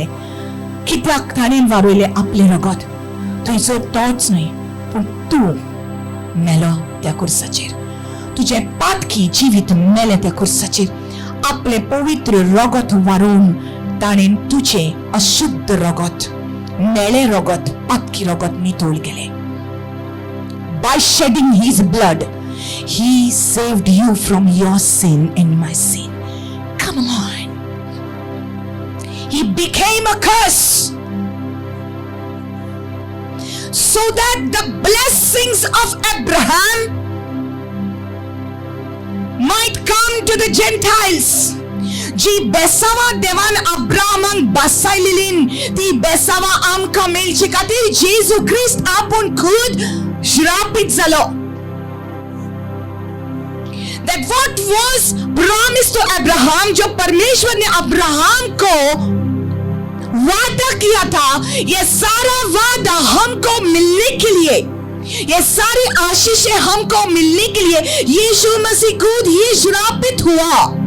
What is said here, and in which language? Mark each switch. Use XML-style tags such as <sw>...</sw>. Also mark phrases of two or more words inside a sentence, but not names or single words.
<kok>कित्याक ताणें वारयलें आपलें रगत? तुजो तोच न्हय, पूण तूं मेलो त्या खुर्साचेर. तुझे पातकी जिवीत मेले त्या खुर्साचेर. आपले पवित्र रगत वारून ताणें तुझे अशुद्ध रगत, मेले रगत, पातकी रगत नितोळ गेले.</kok> <en>By shedding his blood, he saved you from your sin and my sin. Come on. He became a curse so that the blessings of Abraham might come to the Gentiles.</en> <kok>जी बेसावा देवान अब्राहमाक बसायलेलीन ती बेसावा आमकां मेळची खातीर जेजू ख्रिस्त आपूण खुद श्रापित जालो.</kok> <en>That what was promised to Abraham,</en> <hi>जो परमेश्वर ने अब्राहम को वादा किया था, ये सारा वादा हमको मिलने के लिए, ये सारी आशीषें हमको मिलने के लिए यीशु मसीह खुद ही श्रापित हुआ.</hi>